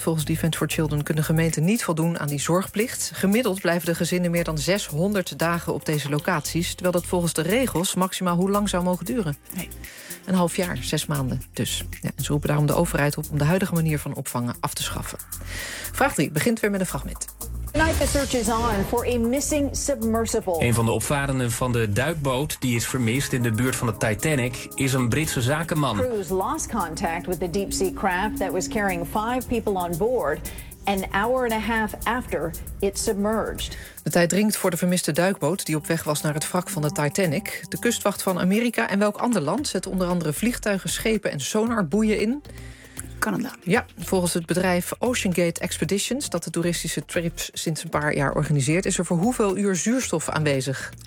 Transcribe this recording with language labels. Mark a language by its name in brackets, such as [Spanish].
[Dutch] Volgens Defence for Children kunnen gemeenten niet voldoen aan die zorgplicht. Gemiddeld blijven de gezinnen meer dan 600 dagen op deze locaties, terwijl dat volgens de regels maximaal hoe lang zou mogen duren? Nee. Een half jaar, 6 maanden dus. Ja, en ze roepen daarom de overheid op om de huidige manier van opvangen af te schaffen. Vraag 3 begint weer met een fragment. [English] Tonight the search is on for a missing submersible. [Dutch] Een van de opvarenden van de duikboot die is vermist in de buurt van de Titanic is een Britse zakenman. [English] Crews lost contact with the deep sea craft that was carrying 5 people on board an hour and a half after it submerged. [Dutch] De tijd dringt voor de vermiste duikboot die op weg was naar het wrak van de Titanic. De kustwacht van Amerika en welk ander land zet onder andere vliegtuigen, schepen en sonarboeien in? Canada. Ja, volgens het bedrijf OceanGate Expeditions, dat de toeristische trips sinds een paar jaar organiseert, is er voor hoeveel uur zuurstof aanwezig?